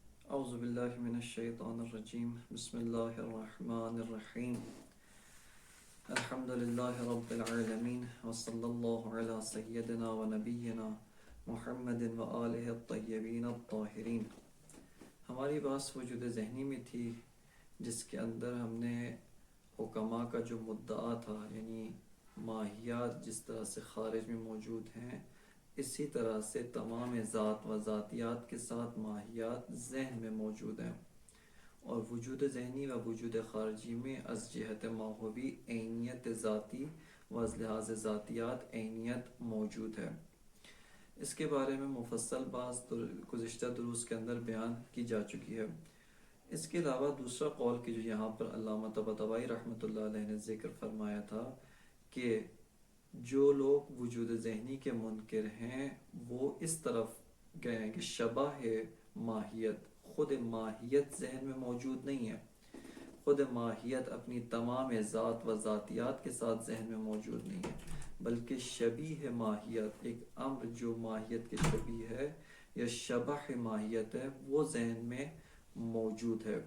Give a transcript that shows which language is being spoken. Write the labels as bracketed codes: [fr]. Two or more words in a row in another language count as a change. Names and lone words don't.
[ar] اعوذ باللہ من الشیطان الرجیم بسم اللہ الرحمن الرحیم الحمد للہ رب العالمین وصلی اللہ علی سیدنا و نبینا محمد و آلہ الطیبین الطاہرین۔ [ur] ہماری بات وجود ذہنی میں تھی جس کے اندر ہم نے حکماء کا جو مدعا تھا، یعنی ماہیات جس طرح سے خارج میں موجود ہیں اسی طرح سے تمام ذات و ذاتیات کے ساتھ ماہیات ذہن میں موجود ہیں، اور وجود ذہنی و وجود خارجی میں از جہت ماہوی عینیت ذاتی و از لحاظ ذاتیات عینیت موجود ہے۔ اس کے بارے میں مفصل بات گزشتہ دروس کے اندر بیان کی جا چکی ہے۔ اس کے علاوہ دوسرا قول کہ جو یہاں پر علامہ طباطبائی رحمۃ اللہ علیہ نے ذکر فرمایا تھا کہ جو لوگ وجود ذہنی کے منکر ہیں وہ اس طرف گئے ہیں کہ شبہ ماہیت، خود ماہیت ذہن میں موجود نہیں ہے، خود ماہیت اپنی تمام ذات و ذاتیات کے ساتھ ذہن میں موجود نہیں ہے، بلکہ شبیہ ماہیت، ایک امر جو ماہیت کے شبیہ ہے یا شبہ ماہیت ہے، وہ ذہن میں موجود ہے۔